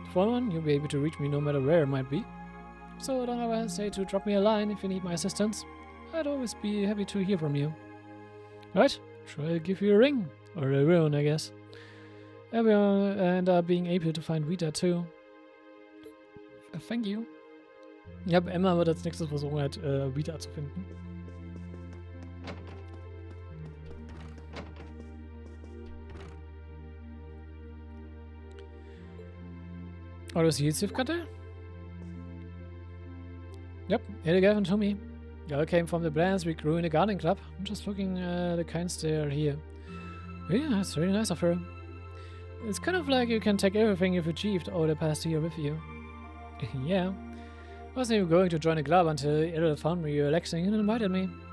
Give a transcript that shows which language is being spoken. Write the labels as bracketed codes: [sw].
[en] For one, you'll be able to reach me no matter where it might be. So don't ever hesitate to drop me a line if you need my assistance. I'd always be happy to hear from you. Right, shall I give you a ring? Or a rune, I guess. Everyone end up being able to find Vida too. Thank you. [de] Ja, Emma wird als nächstes versuchen, halt Vida zu finden. Oh, du hast die Hilfskarte? [en] Yep, it'll give them to me. They all came from the plans we grew in the garden club. I'm just looking at the kinds they are here. Yeah, that's really nice of her. It's kind of like you can take everything you've achieved over the past year with you. Yeah. I wasn't even going to join the club until Ida found me relaxing and invited me.